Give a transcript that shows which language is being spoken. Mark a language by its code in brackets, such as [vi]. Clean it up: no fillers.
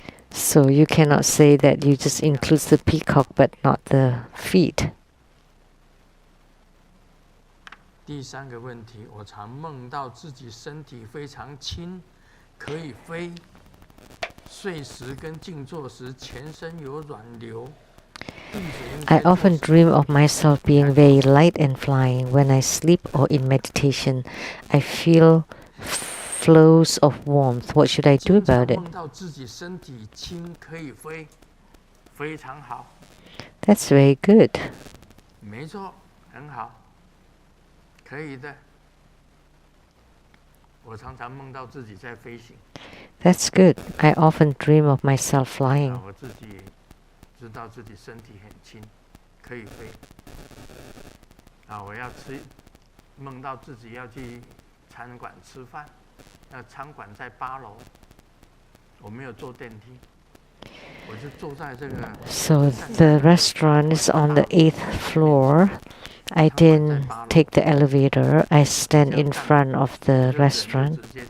[en] So you cannot say that you just include the peacock but not the feet. [zh] 第三个问题，我常梦到自己身体非常轻，可以飞。睡时跟静坐时，全身有软流。 [en] I often dream of myself being very light and flying. When I sleep or in meditation, I feel flows of warmth. What should I do about it? [zh] 梦到自己身体轻可以飞，非常好。 [en] That's very good. [zh] 没错，很好。可以的，我常常梦到自己在飞行。 [en] That's good. I often dream of myself flying. [zh] 我自己知道自己身体很轻，可以飞。我要梦到自己要去餐馆吃饭，餐馆在8楼，我没有坐电梯，我就坐在这个。 [en] So the restaurant is on the 8th floor. I didn't take the elevator. I stand in front of the restaurant.